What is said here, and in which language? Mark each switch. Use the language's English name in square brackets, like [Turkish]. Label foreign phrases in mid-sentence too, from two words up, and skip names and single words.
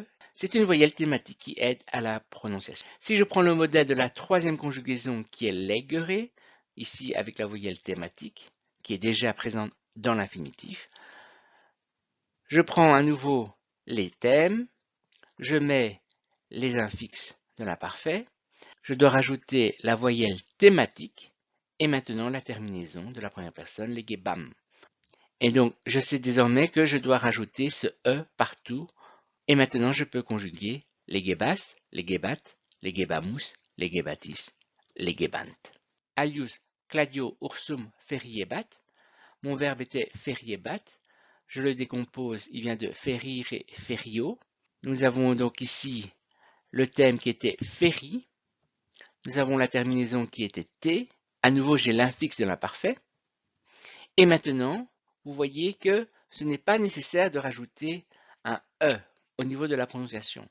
[French] C'est une voyelle thématique qui aide à la prononciation. Si je prends le modèle de la troisième conjugaison qui est legere, ici avec la voyelle thématique, qui est déjà présente dans l'infinitif, je prends à nouveau les thèmes, je mets les infixes de l'imparfait, je dois rajouter la voyelle thématique et maintenant la terminaison de la première personne, legebam. Et donc, je sais désormais que je dois rajouter ce E partout. Et maintenant, je peux conjuguer [Latin] legebas, legebat, legebamus, legebatis, legebant. Alius, cladio, ursum, feriebat. [French] Mon verbe était feriebat. Je le décompose, il vient de ferire et ferio. Nous avons donc ici le thème qui était ferie. Nous avons la terminaison qui était t. À nouveau, j'ai l'infixe de l'imparfait. Et maintenant, vous voyez que ce n'est pas nécessaire de rajouter un E au niveau de la prononciation.